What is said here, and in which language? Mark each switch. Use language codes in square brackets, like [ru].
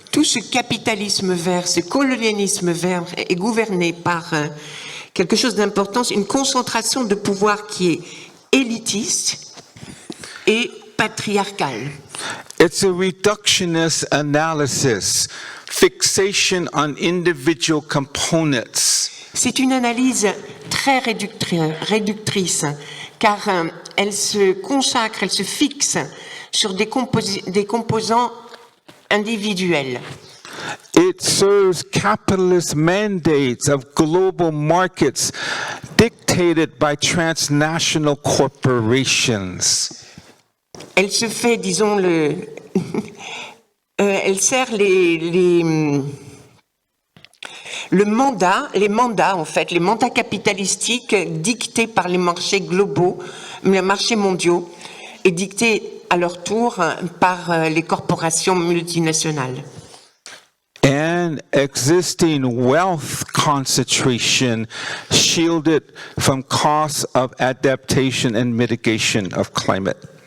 [fr] Tout ce capitalisme vert, ce colonialisme vert est gouverné par quelque chose d'important, une concentration de pouvoir qui est élitiste et patriarcale. [en] It's a reductionist analysis, fixation on individual components. [fr] C'est une analyse très réductrice, car elle se consacre, elle se fixe sur des composants individuels. [en] It serves capitalist mandates of global markets dictated by transnational corporations. [fr] Elle se fait, disons, elle sert les mandats capitalistiques dictés par les marchés globaux, les marchés mondiaux, et dictés à leur tour par les corporations multinationales. [en] And existing wealth concentration shielded from costs of adaptation and mitigation of climate.